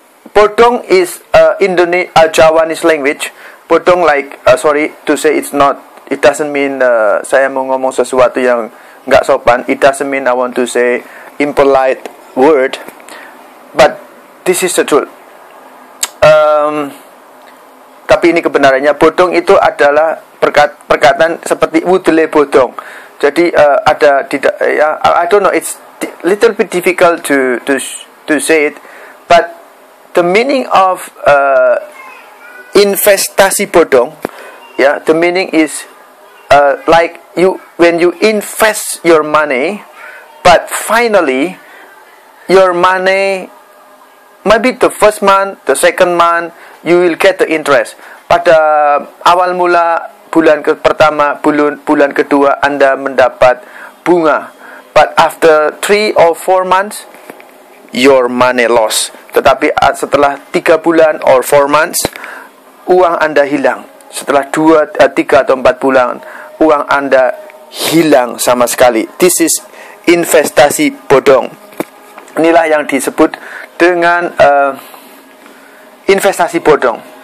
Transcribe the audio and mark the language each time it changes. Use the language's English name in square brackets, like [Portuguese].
[English] Bodong is Javanese language. Bodong, like sorry to say, it doesn't mean [Indonesian] saya mau ngomong sesuatu yang nggak sopan. [English] It doesn't mean I want to say impolite word, but this is the truth. [Indonesian] Tapi ini kebenarannya. Bodong itu adalah perkataan seperti wudele bodong. Jadi ada tidak, ya, [English] I don't know, it's little bit difficult to say it, but the meaning of investasi bodong, yeah, the meaning is like when you invest your money, but finally your money, maybe the first month, the second month, you will get the interest. [Indonesian] Pada awal mula bulan pertama, bulan kedua, Anda mendapat bunga, [English] but after 3 or 4 months, your money loss. [Indonesian] Tetapi setelah 3 bulan [English] or 4 months, [Indonesian] uang Anda hilang. Setelah 3 atau 4 bulan, uang Anda hilang sama sekali. [English] This is investasi bodong. [Indonesian] Inilah yang disebut dengan investasi bodong.